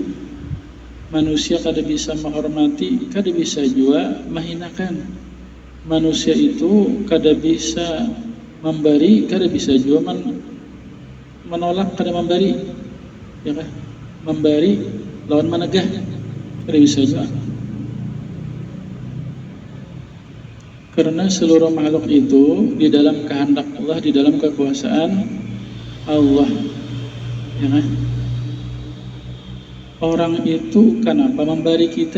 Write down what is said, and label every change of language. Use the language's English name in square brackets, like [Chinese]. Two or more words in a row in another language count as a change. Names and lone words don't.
[Banjar] Manusia kada bisa menghormati, kada bisa juga menghinakan. Manusia itu kada bisa memberi, kada bisa juga menolak, kada memberi. Ya kan? Memberi lawan menegah, kada bisa juga. Karena seluruh makhluk itu di dalam kehendak Allah, di dalam kekuasaan Allah. Ya kan? Orang itu kenapa memberi kita?